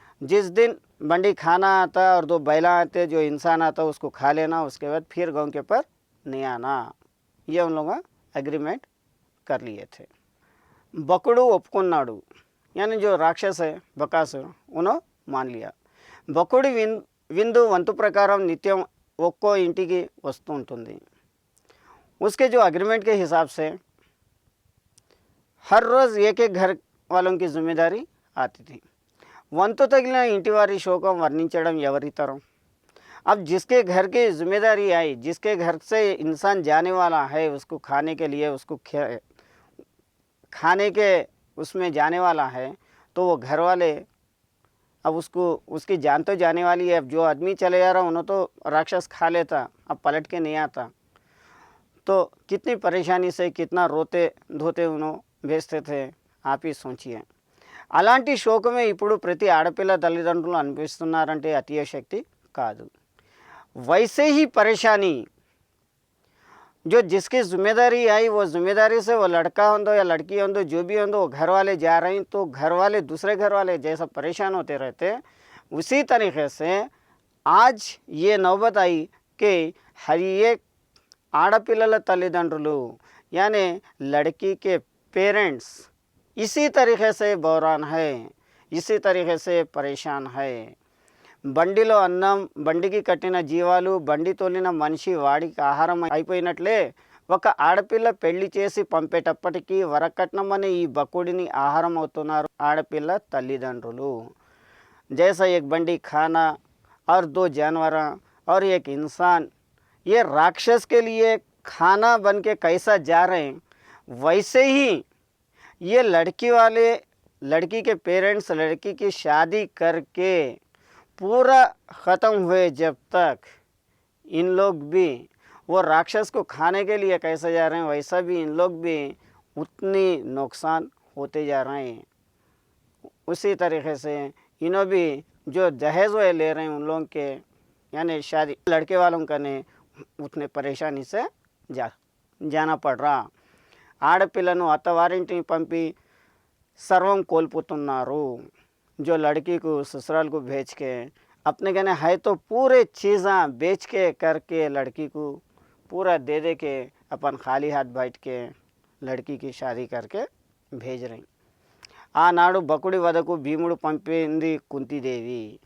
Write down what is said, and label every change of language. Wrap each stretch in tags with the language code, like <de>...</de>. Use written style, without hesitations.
<hi>जिस दिन बंडी खाना आता और दो बैला आते जो इंसान आता उसको खा लेना, उसके बाद फिर गाँव के पर नहीं आना. ये उन लोग एग्रीमेंट कर लिए थे. बकड़ू ఒప్పుకున్నాడు, यानी जो राक्षस है बकासुर उन्होंने मान लिया.</hi> <te>బకుడి విందు వంతు ప్రకారం నిత్యం ఒక్కో ఇంటికి వస్తూ ఉంటుంది.</te> <hi>उसके जो एग्रीमेंट के हिसाब से हर रोज़ एक एक घर वालों की जिम्मेदारी आती थी.</hi> <te>వంతు తగిలిన ఇంటి వారి శోకం వర్ణించడం ఎవరి తరం.</te> <hi>अब जिसके घर की जिम्मेदारी आई, जिसके घर से इंसान जाने वाला है, उसको खाने के लिए, उसको खाने के उसमें जाने वाला है, तो वो घर वाले अब उसको उसकी जान तो जाने वाली है. अब जो आदमी चले जा रहा उन्होंने तो राक्षस खा लेता, अब पलट के नहीं आता, तो कितनी परेशानी से कितना रोते धोते उन्होंने भेजते थे, आप ही सोचिए.</hi> <te>అలాంటి శోకమే ఇప్పుడు ప్రతి ఆడపిల్ల తల్లిదండ్రులు అనిపిస్తున్నారంటే అతిశక్తి కాదు.</te> <hi>वैसे ही परेशानी जो जिसकी जिम्मेदारी आई वो जिम्मेदारी से वो लड़का हो या लड़की हो जो भी हो वो घर वाले जा रहे हैं, तो घर वाले दूसरे घर वाले जैसा परेशान होते रहते, उसी तरीके से आज ये नौबत आई कि हर एक</hi> <te>ఆడపిల్లల తల్లిదండ్రులు</te> <hi>यानी लड़की के पेरेंट्स इसी तरीके से बहरान है, इसी तरीके से परेशान है.</hi> <te>బండిలో అన్నం, బండికి కట్టిన జీవాలు, బండి తోలిన మనిషి వాడికి ఆహారం అయిపోయినట్లే ఒక ఆడపిల్ల పెళ్లి చేసి పంపేటప్పటికీ వరకట్నం అనే ఈ బకుడిని ఆహారం అవుతున్నారు ఆడపిల్ల తల్లిదండ్రులు.</te> <hi>जैसा एक बंडी खाना और दो जानवर और एक इंसान ये राक्षस के लिए खाना बन के कैसा जा रहे हैं, वैसे ही ये लड़की वाले, लड़की के पेरेंट्स लड़की की शादी करके पूरा ख़त्म हुए जब तक इन लोग भी वो राक्षस को खाने के लिए कैसे जा रहे हैं, वैसा भी इन लोग भी उतनी नुकसान होते जा रहे हैं. उसी तरीके से इन्हों भी जो दहेज वे ले रहे हैं उन लोगों के यानी शादी लड़के वालों का ने उतने परेशानी से जाना पड़ रहा.</hi> <te>ఆడపిల్లను అత్తవారింటిని పంపి सर्वम కోల్పోతున్నారు.</te> <hi>जो लड़की को ससुराल को भेज के अपने कहने है तो पूरे चीज़ा बेच के करके लड़की को पूरा दे दे के अपन खाली हाथ बैठ के लड़की की शादी करके भेज रही.</hi> <te>ఆనాడు బకుడి వదకు భీముడు పంపింది కుంతీదేవి.</te>